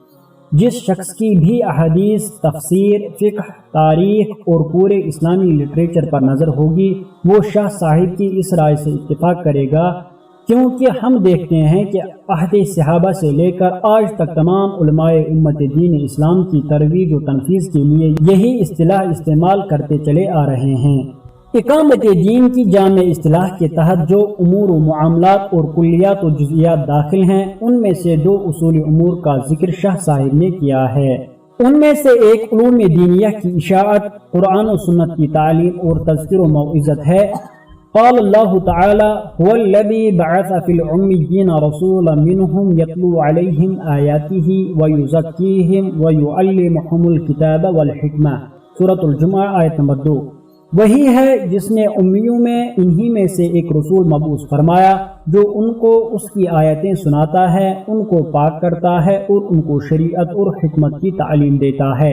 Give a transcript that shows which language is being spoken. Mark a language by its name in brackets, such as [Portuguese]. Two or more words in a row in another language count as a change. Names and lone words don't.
[Urdu] جس شخص کی بھی احادیث، تفسیر، فقہ، تاریخ اور پورے اسلامی لٹریچر پر نظر ہوگی وہ شاہ صاحب کی اس رائے سے اتفاق کرے گا، کیونکہ ہم دیکھتے ہیں کہ عہد صحابہ سے لے کر آج تک تمام علماء امت دین اسلام کی ترویج و تنفیذ کے لیے یہی اصطلاح استعمال کرتے چلے آ رہے ہیں۔ اقامت دین کی جامع اصطلاح کے تحت جو امور و معاملات اور کلیات و جزئیات داخل ہیں ان میں سے دو اصولی امور کا ذکر شاہ صاحب نے کیا ہے۔ ان میں سے ایک علوم دینیہ کی اشاعت، قرآن و سنت کی تعلیم اور تذکر و موعظت ہے، [Arabic] قال اللہ تعالی هو الذی بعث فی الأمیین رسولا منہم یتلو علیہم آیاتہ ویزکیہم ویعلمہم الکتاب والحکمہ، [Urdu] سورۃ الجمعہ آیت نمبر 2۔ وہی ہے جس نے امیوں میں انہی میں سے ایک رسول مبعوث فرمایا جو ان کو اس کی آیتیں سناتا ہے، ان کو پاک کرتا ہے اور ان کو شریعت اور حکمت کی تعلیم دیتا ہے۔